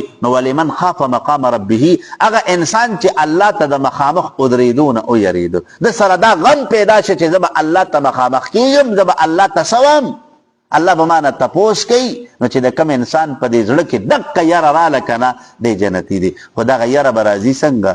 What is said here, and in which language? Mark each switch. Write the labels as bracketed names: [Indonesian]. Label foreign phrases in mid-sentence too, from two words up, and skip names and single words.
[Arabic] نو ولمن خاف مقام ربه، [Pashto] هغه انسان چې الله ته د مخامخ ودرېدو نه ویرېدو، د سره دا غم پیدا شي چې زه به الله ته مخامخ کېږم، زه به الله ته سوم، الله به مانه تپوس کوي. نو چې د کم انسان په دې زړه کې دقه یره راله که نه دی جنتي دی. خو دغه یره به راځي څنګه؟